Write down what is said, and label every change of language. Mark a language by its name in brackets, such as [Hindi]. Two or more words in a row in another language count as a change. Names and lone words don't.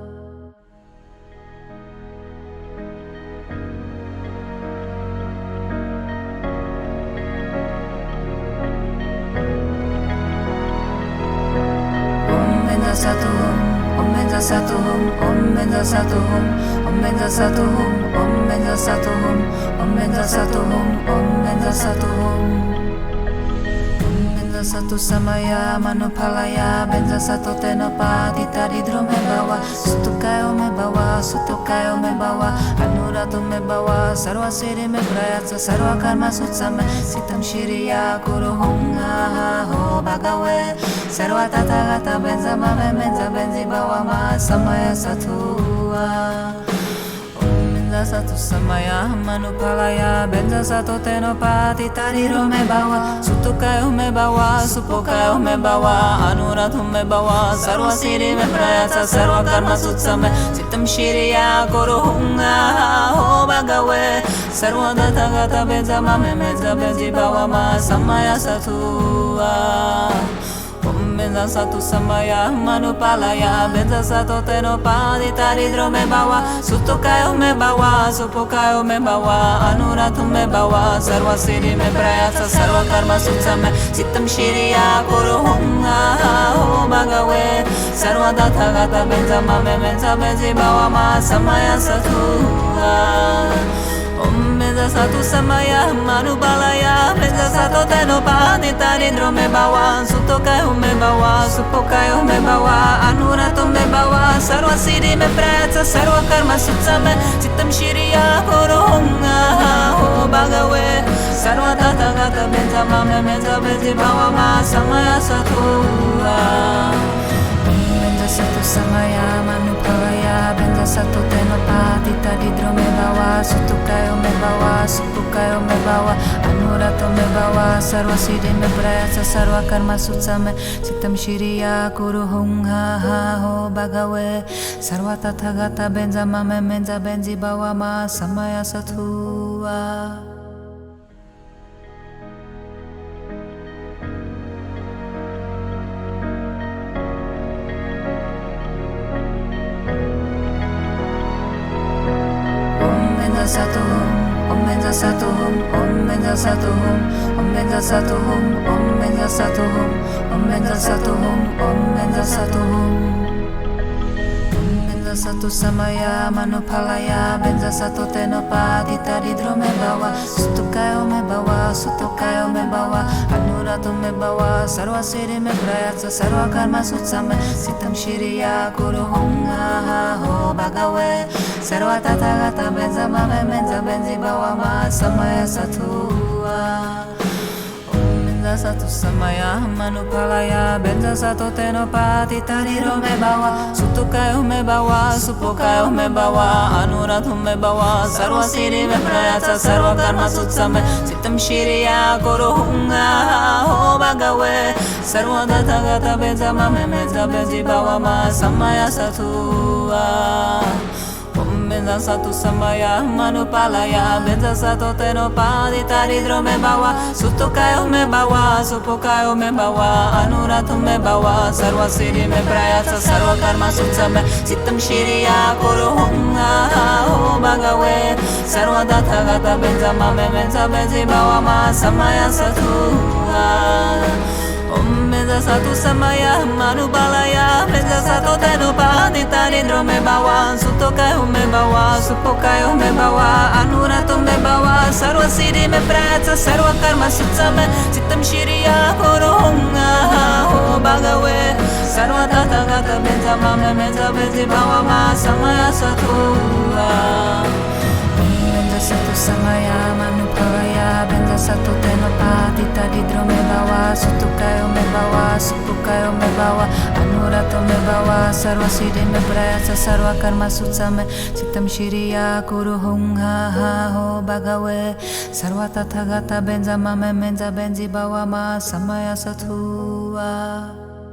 [Sanskrit] Om Benza Satuhum, Om Benza Satuhum, Om Benza Satuhum, Om Benza Satuhum, Om Benza Satuhum, Om Benza Satuhum. Benza Satu Samaya Manupalaya Benza Satu Tenopatita Didro me bawa Sutukayo me bawa Sutukayo me bawa Anuratu me bawa Sarva Siddhi me prayatsa Sarva Karma Sutsame Sitam Shiriya Kuru Hum Ha Ho Bhagave Sarva Tathagata Benza Mame Menza Benzi Bawa Ma Samaya Sattva. Benza Satu Samaya Manupalaya Benza Satu Tenopatita Didro me bawa Sutukayo me bawa Supokayo me bawa Anuratu me bawa Sarva Siddhi me prayatsa Sarva Karma Sutsame Sitam Shiriya Kuru Hum Ha Ho Bhagave Sarva Tathagata Benza Mame Menza Benzi Bawa Ma Samaya Sattva. Benza Satu Samaya Manupalaya Benza Satu Tenopatita Didro me bawa Sutukayo me bawa Supokayo me bawa Anuratu me bawa Sarva Siddhi me prayatsa Sarva Karma Sutsame Sitam Shiriya Kuru Hum Ha Ho Bhagave Sarva Tathagata Benza Mame Menza Benzi Bawa Ma Samaya Sattva. Benza Satu Samaya Manupalaya Benza Satu Tenopatita Didro me bawa Sutukayo me bawa Supokayo me bawa Anuratu me bawa Sarva Siddhi me prayatsa Sarva Karma Sutsame Sitam Shiriya Kuru Hum Ha Ho Bhagave Sarva Tathagata Benza Mame Menza Benzi Bawa Ma Samaya Sattva. Benza Satu Samaya Manupalaya Benza Satu Tenopatita Didro me bawa Sutukayo me bawa Supokayo me bawa Anuratu me bawa Sarva Siddhi me prayatsa Sarva Karma Sutsame Sitam Shiriya Kuru Hum Ha Ho Bhagave Sarva Tathagata Benza Mame Menza Benzi Bawa Ma Samaya Sattva. Benza Satuhum, Om Benza Satuhum, Om Benza Satuhum, Om Benza Satuhum, Om Benza Satuhum, Om Benza Satuhum, Om Benza Satuhum. Benza Satu Samaya Manupalaya Benza Satu Tenopatita Didro me bawa Sutukayo me bawa Sutukayo me bawa Anuratu me bawa Sarva Siddhi me prayatsa Sarva Karma Sutsame Sitam Shiriya Kuru Hum Ha Ho Bhagave Sarva Tathagata Benza Mame Menza Benzi Bawa Ma Samaya Sattva. Benza Satu Samaya Manupalaya Benza Satu Tenopatita Didro me bawa Sutukayo me bawa Supokayo me bawa Anuratu me bawa Sarva Siddhi me prayatsa Sarva Karma Sutsame Sitam Shiriya Kuru Hum Ha Ho Bhagave Sarva Tathagata Benza Mame Menza Benzi Bawa Ma Samaya Sattva. Benza Satu Samaya Manupalaya Benza Satu Tenopatita Didro me bawa Sutukayo me bawa Supokayo me bawa Anuratu me bawa Sarva Siddhi me prayatsa Sarva Karma Sutsame Sitam Shiriya Kuru Hum Ha Ho Bhagave Sarva Tathagata Benza Mame Menza Benzi Bawa Ma Samaya Sattva. Benza Satu Samaya Manupalaya Benza Satu Tenopatita Didro me bawa Sutukayo me bawa Supokayo me bawa Anuratu me bawa Sarva Siddhi me prayatsa Sarva Karma Sutsame Sitam Shiriya Kuru Hum Ha Ho Bhagave Sarva Tathagata Benza Mame Menza Benzi Bawa Ma Samaya Sattva. Benza Satu Samaya Manupalaya Benza Satu Tenopatita Didro me bawa Sutukayo me bawa Supokayo me bawa Anuratu me bawa Sarva Siddhi me prayatsa Sarva Karma Sutsame Sitam Shiriya Kuru Hum Ha Ho Bhagave Sarva Tathagata Benza Mame Menza Benzi Bawa Ma Samaya Sattva.